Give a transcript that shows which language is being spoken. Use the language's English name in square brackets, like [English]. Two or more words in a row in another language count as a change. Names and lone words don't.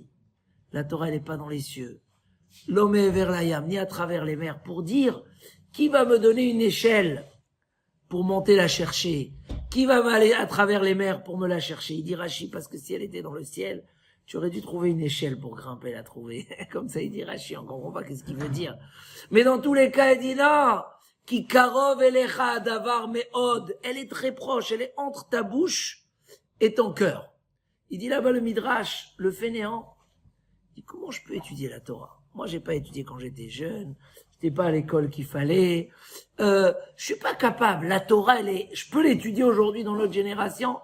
[French] La Torah, elle n'est pas dans les cieux. L'homme est vers la yam, ni à travers les mers, pour dire qui va me donner une échelle pour monter la chercher, qui va m'aller à travers les mers pour me la chercher. Il dit Rashi, parce que si elle était dans le ciel, tu aurais dû trouver une échelle pour grimper la trouver. Comme ça, il dit Rashi, on comprend pas qu'est-ce qu'il veut dire. Mais dans tous les cas, il dit non, [Hebrew] כי קרוב אליך הדבר מאד, [French] elle est très proche, elle est entre ta bouche et ton cœur. Il dit là-bas le Midrash, le fainéant, il dit comment je peux étudier la Torah? Moi, j'ai pas étudié quand j'étais jeune, j'étais pas à l'école qu'il fallait, je suis pas capable. La Torah, je peux l'étudier aujourd'hui dans notre génération.